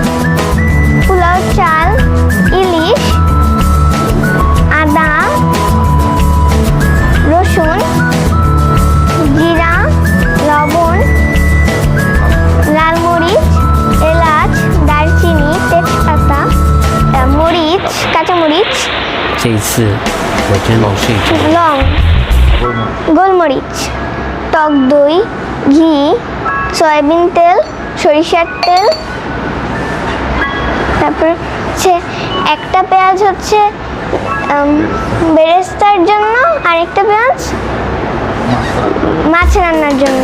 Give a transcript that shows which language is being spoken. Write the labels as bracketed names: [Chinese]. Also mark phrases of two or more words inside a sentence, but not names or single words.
[Bangla] পোলাও চাল, ইলিশ, আদা, রসুন, জিরা, লবণ, লাল মরিচ, এলাচ, দারচিনি, তেজপাতা, মরিচ, কাঁচামরিচ, [Chinese] 这一次我真的是 [Bangla] লং, গোলমরিচ, টক দই, ঘি, সয়াবিন তেল, সরিষার তেল। তারপর হচ্ছে একটা পেঁয়াজ হচ্ছে বেরেস্তার জন্য, আর একটা পেঁয়াজ মাছ রান্নার জন্য।